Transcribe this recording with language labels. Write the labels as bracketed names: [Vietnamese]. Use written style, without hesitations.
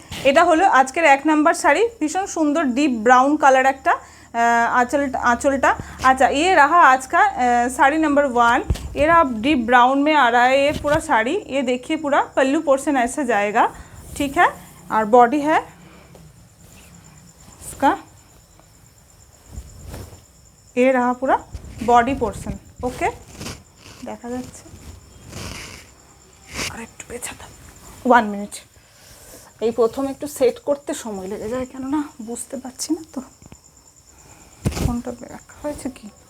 [Bangla] এটা হলো আজকের 1 নম্বর শাড়ি, ভীষণ সুন্দর ডিপ ব্রাউন কালার একটা आंचलटा। [Hindi] अच्छा, ये रहा आज का साड़ी नंबर 1। ये रहा डीप ब्राउन में आ रहा है ये पूरा साड़ी। ये देखिए पूरा पल्लू पोर्शन ऐसा जाएगा, ठीक है? और बॉडी है इसका, ये रहा पूरा बॉडी पोर्शन। ओके, देखा [Bangla] যাচ্ছে আর একটু পেছাতে 1 মিনিট। এই প্রথম একটু সেট করতে সময় লেগে যায়, কেননা বুঝতে পারছি না তো কোনটা ব্যাক হয়েছে কি।